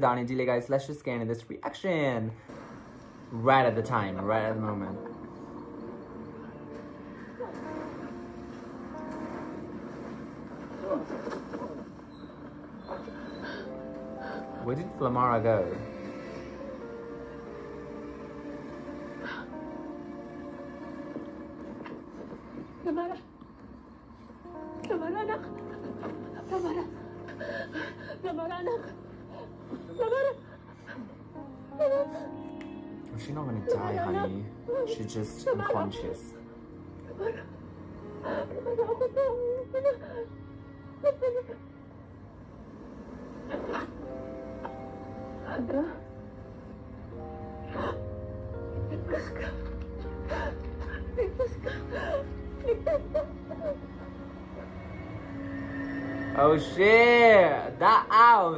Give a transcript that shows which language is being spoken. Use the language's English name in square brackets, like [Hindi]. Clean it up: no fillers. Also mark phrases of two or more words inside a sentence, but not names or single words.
[English] Without any delay guys, let's just get into this reaction. Right at the time, right at the moment. Where did Flamara go? Flamara! [Filipino] Flamara, anak! Flamara! Flamara, anak! Flamara! [English] Oh, she's not gonna die, honey. She's just unconscious. Flamara! Ada? [Filipino] Ligtas ka! Ligtas ka! Ligtas ka! [English] Oh shit! That owl!